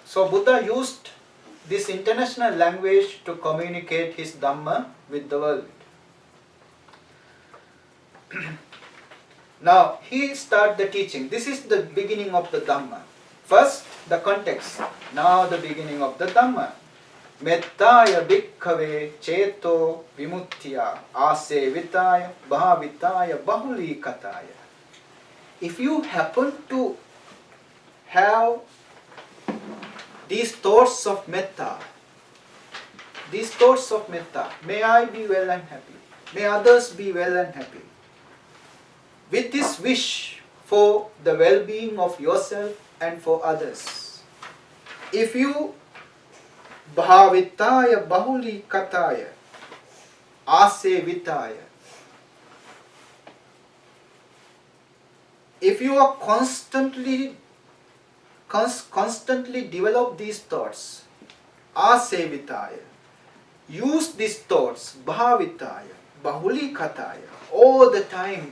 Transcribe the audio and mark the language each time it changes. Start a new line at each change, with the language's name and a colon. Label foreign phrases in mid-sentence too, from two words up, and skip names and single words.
English: So Buddha used this international language to communicate his Dhamma with the world. Now he started the teaching. This is the beginning of the Dhamma. First the context. Now the beginning of the Dhamma.
Pali: Mettaya bhikkhave cheto vimuttya asevitaya bhavitaya bahulikataya.
English: If you happen to have these thoughts of metta, may I be well and happy, may others be well and happy, with this wish for the well-being of yourself and for others. If you
Pali: bhavitaya bahulikataya asevitaya,
English: if you are constantly develop these thoughts, asevitaya, use these thoughts,
Pali: bhavitaya, bahulikataya,
English: all the time.